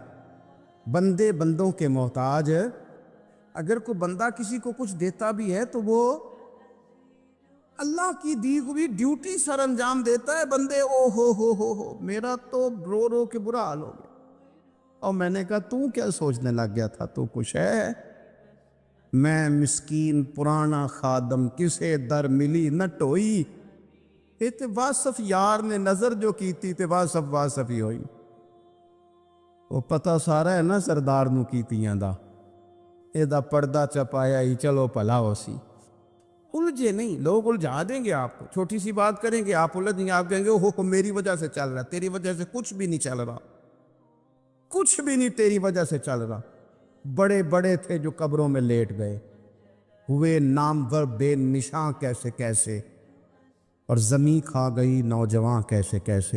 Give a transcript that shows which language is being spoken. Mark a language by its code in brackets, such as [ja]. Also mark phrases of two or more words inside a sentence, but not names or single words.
[ur] بندے بندوں کے محتاج، اگر کوئی بندہ کسی کو کچھ دیتا بھی ہے تو وہ اللہ کی دی ہوئی ڈیوٹی سر انجام دیتا ہے۔ بندے او ہو میرا تو رو رو کے برا حال ہو گیا، اور میں نے کہا تو کیا سوچنے لگ گیا تھا، تو کچھ ہے؟ [pa] میں مسکین پرانا خادم کسے در ملی نہ ٹوئی، تے واصف یار نے نظر جو کیتی تے واصف ہی ہوئی۔ وہ پتہ سارا ہے نا سردار نو کیتیاں دا، اے دا پردہ چپایا ہی چلو پلا ہو سی۔ [ur] الجھے نہیں، لوگ الجھا دیں گے آپ کو، چھوٹی سی بات کریں گے آپ الجھ گے، آپ کہیں گے اوہ میری وجہ سے چل رہا ہے، تیری وجہ سے کچھ بھی نہیں چل رہا، کچھ بھی نہیں تیری وجہ سے چل رہا۔ بڑے بڑے تھے جو قبروں میں لیٹ گئے، ہوئے نامور بے نشاں کیسے کیسے، اور زمین کھا گئی نوجوان کیسے کیسے۔